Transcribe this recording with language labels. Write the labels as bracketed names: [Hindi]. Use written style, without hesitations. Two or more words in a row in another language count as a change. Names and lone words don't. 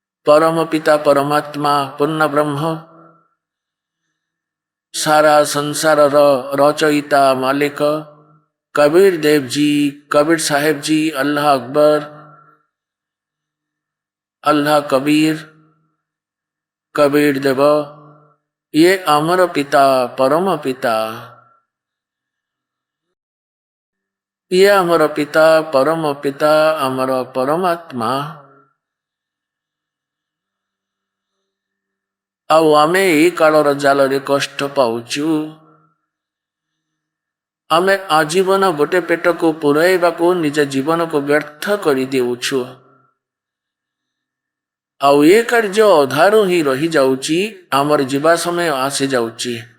[Hindi] परम पिता परमात्मा पूर्ण ब्रह्म सारा संसार रचयिता मालिक कबीर देव जी, कबीर साहेब जी, [Arabic] الله أكبر, [Hindi] अल्लाह कबीर, कबीर देव, ये अमर पिता परम पिता, ये अमर पिता परम पिता अमर परमात्मा। [Odia] ଆଉ ଆମେ ଏଇ କାଳର ଜାଲରେ କଷ୍ଟ ପାଉଛୁ। ଆମେ ଆଜୀବନ ଗୋଟେ ପେଟକୁ ପୁରାଇବାକୁ ନିଜ ଜୀବନକୁ ବ୍ୟର୍ଥ କରିଦେଉଛୁ। ଆଉ ଏ କାର୍ଯ୍ୟ ଅଧାରୁ ହିଁ ରହିଯାଉଛି, ଆମର ଯିବା ସମୟ ଆସିଯାଉଛି।